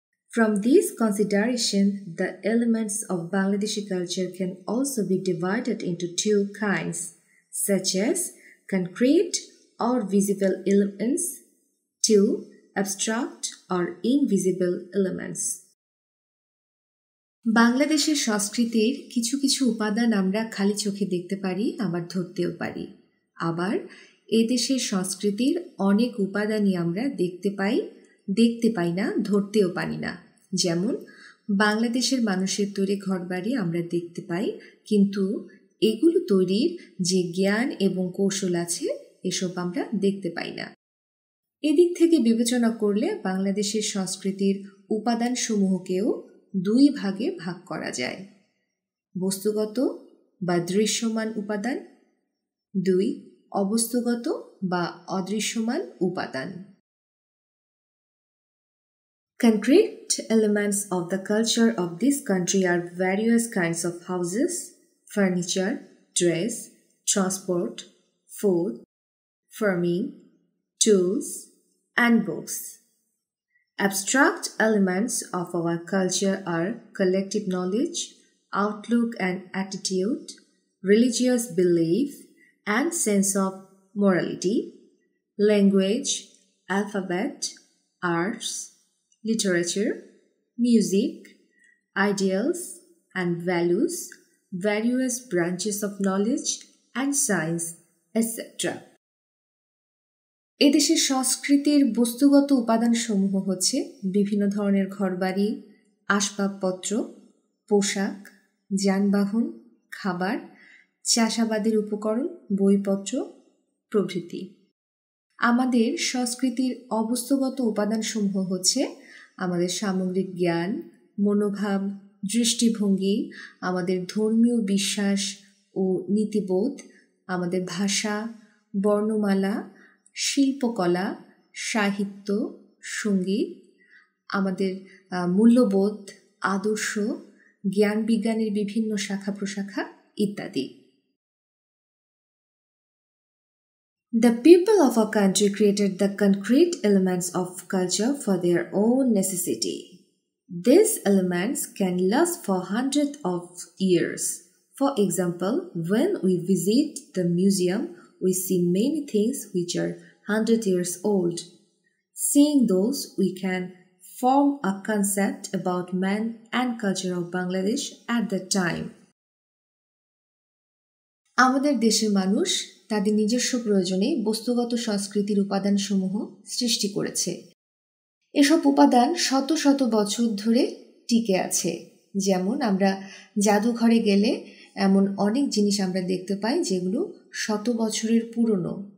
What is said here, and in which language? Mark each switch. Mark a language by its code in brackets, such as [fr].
[en] From this consideration, the elements of Bangladeshi culture can also be divided into two kinds, such as concrete or visible elements, to abstract or invisible elements. [bn] বাংলাদেশের সংস্কৃতির কিছু কিছু উপাদান আমরা খালি চোখে দেখতে পারি, আবার ধরতেও পারি। আবার এদেশের সংস্কৃতির অনেক উপাদানই আমরা দেখতে পাই না, ধরতেও পারি না। যেমন বাংলাদেশের মানুষের তৈরি ঘরবাড়ি আমরা দেখতে পাই, কিন্তু এগুলো তৈরির যে জ্ঞান এবং কৌশল আছে এসব আমরা দেখতে পাই না। এদিক থেকে বিবেচনা করলে বাংলাদেশের সংস্কৃতির উপাদানসমূহকেও দুই ভাগে ভাগ করা যায়: বস্তুগত বা দৃশ্যমান উপাদান, 2 অবস্তুগত বা অদৃশ্যমান উপাদান। [en] Concrete elements of the culture of this country are various kinds of houses, furniture, dress, transport, food, farming, tools, and books. Abstract elements of our culture are collective knowledge, outlook and attitude, religious belief and sense of morality, language, alphabet, arts, literature, music, ideals and values, various branches of knowledge and science, etc. [bn] এদেশের সংস্কৃতির বস্তুগত উপাদানসমূহ হচ্ছে বিভিন্ন ধরনের ঘরবাড়ি, আসবাবপত্র, পোশাক, যানবাহন, খাবার, চাষাবাদের উপকরণ, বইপত্র প্রভৃতি। আমাদের সংস্কৃতির অবস্তুগত উপাদানসমূহ হচ্ছে আমাদের সামগ্রিক জ্ঞান, মনোভাব, দৃষ্টিভঙ্গি, আমাদের ধর্মীয় বিশ্বাস ও নীতিবোধ, আমাদের ভাষা, বর্ণমালা, শিল্পকলা, সাহিত্য, সঙ্গীত, আমাদের মূল্যবোধ, আদর্শ, জ্ঞান বিজ্ঞানের বিভিন্ন শাখা প্রশাখা ইত্যাদি। [en] The people of our country created the concrete elements of culture for their own necessity. These elements can last for hundreds of years. For example, when we visit the museum, we see many things which are 100 years old. Seeing those, we can form a concept about man and culture of Bangladesh at that time. [bn] আমাদের দেশের মানুষ তাদের নিজস্ব প্রয়োজনে বস্তুগত সংস্কৃতির উপাদানসমূহ সৃষ্টি করেছে। এসব উপাদান শত শত বছর ধরে টিকে আছে। যেমন আমরা জাদুঘরে গেলে এমন অনেক জিনিস আমরা দেখতে পাই যেগুলো শত বছরের পুরনো।